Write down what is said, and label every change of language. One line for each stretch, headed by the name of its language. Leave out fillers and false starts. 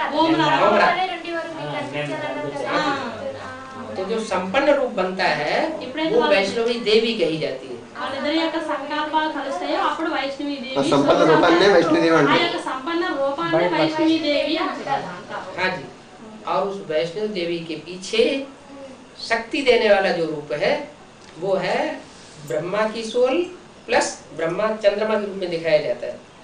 Telugu: ఓంకారం రెండు వరకు మీకు కనిపించారన్నారు కదా
Hindi: तो जो संपन्न रूप बनता है वो वैष्णवी देवी कही जाती है।
Telugu: వాళ్ళిద్దరి యొక్క సంకల్పాలు కలుస్తాయో అప్పుడు వైష్ణవి దేవి। ఆ సంపన్న రూపాన్నే వైష్ణవదేవి ఆ అంటారు। యొక్క సంపన్న రూపాన్ని వైష్ణవి దేవి అంటారు।
Hindi: हाँ जी, और उस वैष्णव देवी के पीछे शक्ति देने वाला जो रूप है वो है ब्रह्मा की सोल प्लस ब्रह्मा चंद्रमा के रूप में दिखाया जाता है।